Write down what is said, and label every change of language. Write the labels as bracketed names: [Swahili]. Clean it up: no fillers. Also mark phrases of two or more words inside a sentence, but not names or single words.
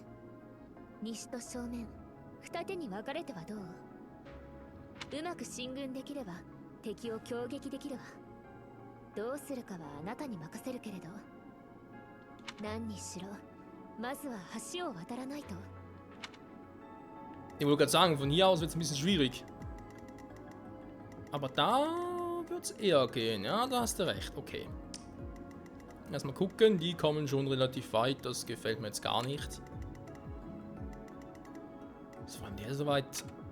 [Japanese] 西と正面、二手に分かれてはどう？うまく進軍できれば敵を攻撃できるわ。どうするかはあなたに任せるけれど、何にしろまずは橋を渡らないと。 [German] Ich wollte gerade sagen, von hier aus wird es ein bisschen schwierig. Aber da wird es eher gehen. Ja, da hast du recht. Okay. Erstmal gucken, die kommen schon relativ weit. Das gefällt mir jetzt gar nicht. Was war denn der so weit?